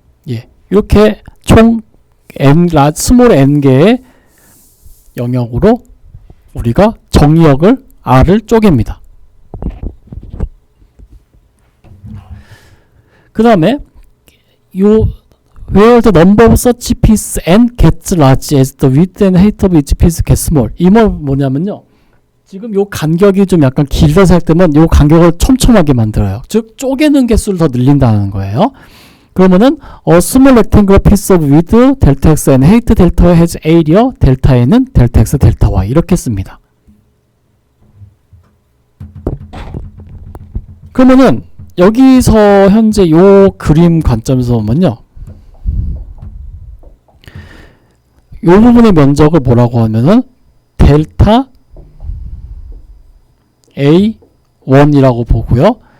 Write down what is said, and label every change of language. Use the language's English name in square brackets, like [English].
[Korean] 예, 이렇게 총 스몰 n개의 영역으로 우리가 정의역을 R을 쪼갭니다. 그 다음에 [English] where the number of such pieces n gets large as the width and height of each piece gets small. [Korean] 이 뭐냐면요. 지금 요 간격이 좀 약간 길다 생각되면 요 간격을 촘촘하게 만들어요. 즉 쪼개는 개수를 더 늘린다는 거예요. 그러면은 [English] a small rectangular piece of width delta x and height delta y has area delta n은 delta x delta y [Korean] 이렇게 씁니다. 그러면은 여기서 현재 요 그림 관점에서 보면요. 요 부분의 면적을 뭐라고 하면은 델타 A1이라고 보고요.